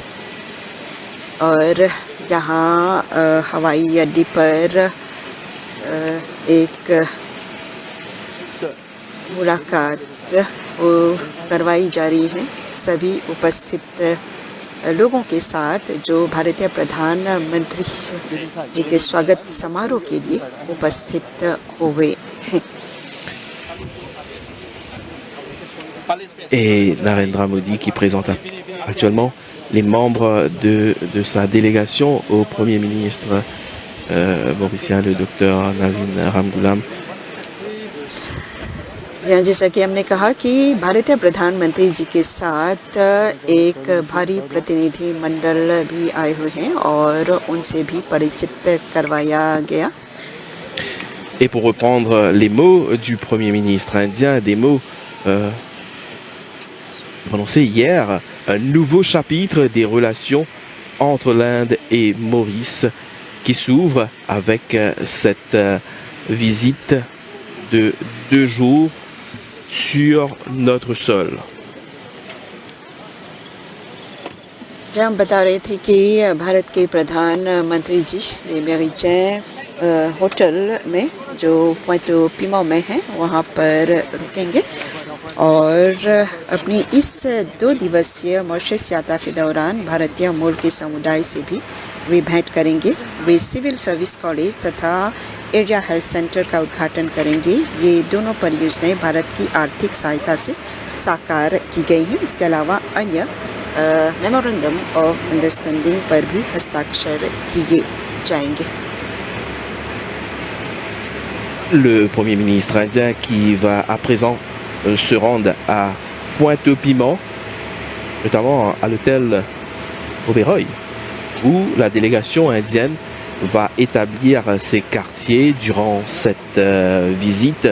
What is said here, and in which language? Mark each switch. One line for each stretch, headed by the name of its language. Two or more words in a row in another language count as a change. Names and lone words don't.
Hindi: और यहाँ हवाई अड्डे पर एक मुलाकात करवाई जा रही है सभी उपस्थित लोगों के साथ जो भारतीय प्रधानमंत्री जी के स्वागत समारोह के लिए उपस्थित हुए हैं।
French: Et Narendra Modi qui présente actuellement les membres de sa délégation au Premier ministre mauricien, le docteur Navin Ramgoolam.
Hindi: जी हाँ, जैसा कि हमने कहा कि भारतीय प्रधानमंत्री जी के साथ एक भारी प्रतिनिधि मंडल भी आए हुए हैं और उनसे भी परिचित करवाया गया.
French: Et pour reprendre les mots du Premier ministre indien, des mots prononcés hier, un nouveau chapitre des relations entre l'Inde et Maurice qui s'ouvre avec cette visite de 2 jours sur notre sol.
Hindi: जब हम बता रहे थे कि भारत के प्रधानमंत्री जी मेरिचे होटल में जो पुएर्तो पीमो में है वहाँ पर रुकेंगे और अपनी इस 2 दिवसीय मॉरिशस यात्रा के दौरान भारतीय मूल के समुदाय से भी वे भेंट करेंगे. वे सिविल सर्विस कॉलेज तथा एरिया हेल्थ सेंटर का उद्घाटन करेंगे. ये दोनों परियोजनाएं भारत की आर्थिक सहायता से साकार की गई हैं. इसके अलावा अन्य
English: memorandum of understanding
Hindi: पर भी हस्ताक्षर किए जाएंगे.
French: Le Premier ministre indien qui va à présent se rendre à Pointe-au-Piment, notamment à l'hôtel Oberoi, où la délégation indienne va établir ses quartiers durant cette visite.